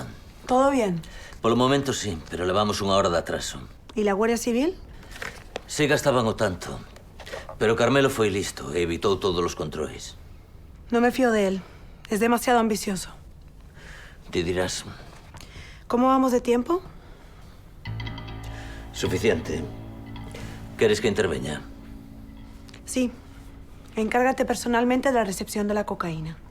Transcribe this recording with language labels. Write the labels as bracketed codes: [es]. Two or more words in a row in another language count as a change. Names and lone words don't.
[es] Todo bien? [gl] Polo momento sí, pero levamos unha hora de atraso. [es] E la Guardia Civil? [gl] Sí gastaban o tanto, pero Carmelo foi listo e evitou todos os controis. [es] No me fío de él. Es demasiado ambicioso. [gl] Ti dirás, [es] ¿Cómo vamos de tiempo? [gl] suficiente. Queres que interveña? [es] Sí. Encárgate personalmente de la recepción de la cocaína.